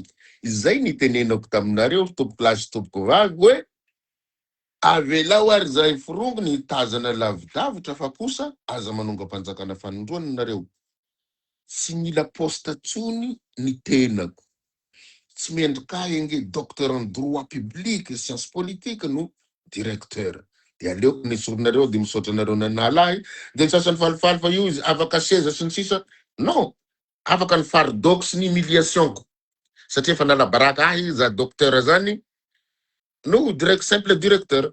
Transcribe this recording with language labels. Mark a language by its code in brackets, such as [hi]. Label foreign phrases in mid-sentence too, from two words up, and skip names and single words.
[mg] Izay nitenenako taminareo tompoko lahy sy tompoko vavy hoe avelao ary zay forongony hitazana lavidavitra fa kosa aza manonga-panjakana fanondroana nareo. Tsy mila posta tsony ny tenako. Tsy mendrika enge [fr] docteur en droit public, science politique [mg] no directeur. De aleoko ny soronareo de misaotra nareo nanalahy, de ny sasany falifaly fa io izy afaka seza sy ny sisa. Non, afaka ny fardeau sy ny humiliation-ko. Satria fa nalabaraka ahy za docteur zany no [fr] simple directeur.